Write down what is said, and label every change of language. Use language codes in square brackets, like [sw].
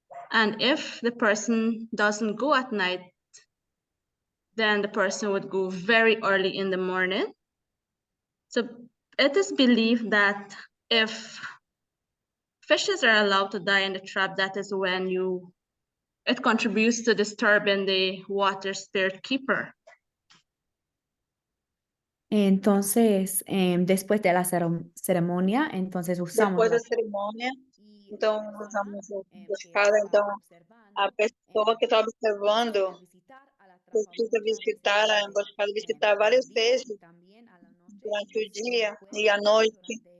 [en] And if the person doesn't go at night, then the person would go very early in the morning. So it is believed that if fishes are allowed to die in the trap, that is when it contributes to disturbing the water spirit keeper. [es] Entonces, después de la ceremonia, entonces usamos [pt] Depois da cerimônia, então usamos a emboscada. Então, a pessoa que está observando precisa visitar a emboscada, visitar vários peixes durante o dia e à noite.